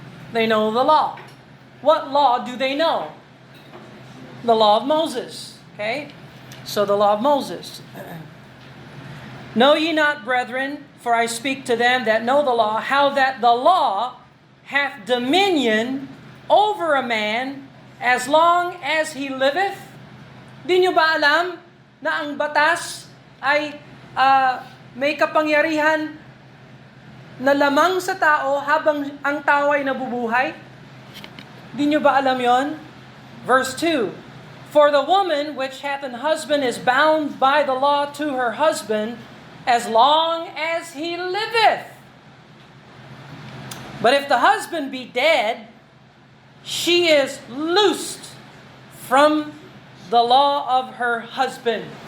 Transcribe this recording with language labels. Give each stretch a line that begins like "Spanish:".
English: They know the law. What law do they know? The law of Moses. Okay? So the law of Moses. Know ye not, brethren, for I speak to them that know the law, how that the law hath dominion over a man as long as he liveth.
Filipino: Di nyo ba alam na ang batas ay may kapangyarihan na lamang sa tao habang ang tao ay nabubuhay? Di nyo ba alam yon?
English: Verse 2, For the woman which hath an husband is bound by the law to her husband as long as he liveth. But if the husband be dead, she is loosed from the law of her husband.